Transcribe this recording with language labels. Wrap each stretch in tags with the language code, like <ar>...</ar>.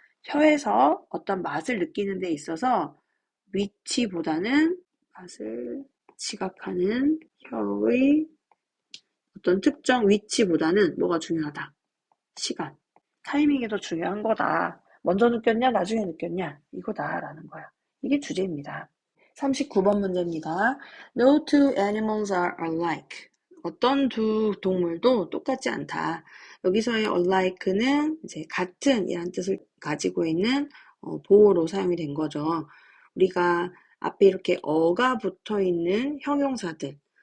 <ko>혀에서 어떤 맛을 느끼는 데 있어서 위치보다는 맛을 지각하는 혀의 어떤 특정 위치보다는 뭐가 중요하다? 시간. 타이밍이 더 중요한 거다. 먼저 느꼈냐, 나중에 느꼈냐? 이거다라는 거야. 이게 주제입니다. 39번 문제입니다.</ko> <en>No two animals are alike.</en> <ko>어떤 두 동물도 똑같지 않다. 여기서의 alike는 이제 같은 이란 뜻을 가지고 있는 보호로 사용이 된 거죠. 우리가 앞에 이렇게 어가 붙어 있는 형용사들.</ko>